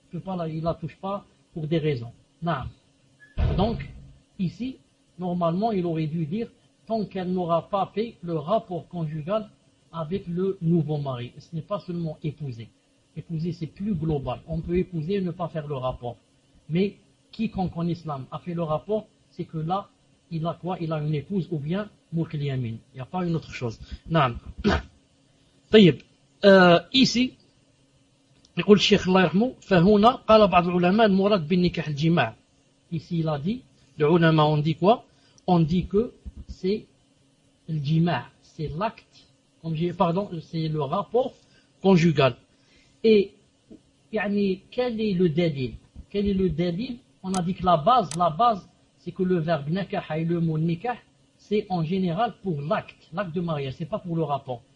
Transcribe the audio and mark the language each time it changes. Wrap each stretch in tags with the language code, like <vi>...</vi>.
<fr>Il la touche pas pour des raisons. Non. Donc, ici, normalement, il aurait dû dire, tant qu'elle n'aura pas fait le rapport conjugal avec le nouveau mari. Ce n'est pas seulement épouser. Épouser, c'est plus global. On peut épouser et ne pas faire le rapport. Mais quiconque en islam a fait le rapport, c'est que là, il a quoi? Il a une épouse ou bien mukliyamin. Il n'y a pas une autre chose. Non.</fr> <ar>طيب.</ar> <fr>Ici,</fr> <ar>يقول الشيخ الله يرحمه فهنا قال بعض العلماء المراد بالنكاح الجماع.</ar> <fr>Ici, il a dit, les ulama ont dit quoi? On dit que c'est le jima, c'est l'acte. Pardon, c'est le rapport conjugal. Et yani, quel est le dalil? Quel est le dalil? On a dit que la base, c'est que le verbe nakah et le mot nikah, c'est en général pour l'acte de mariage, c'est pas pour le rapport.</fr>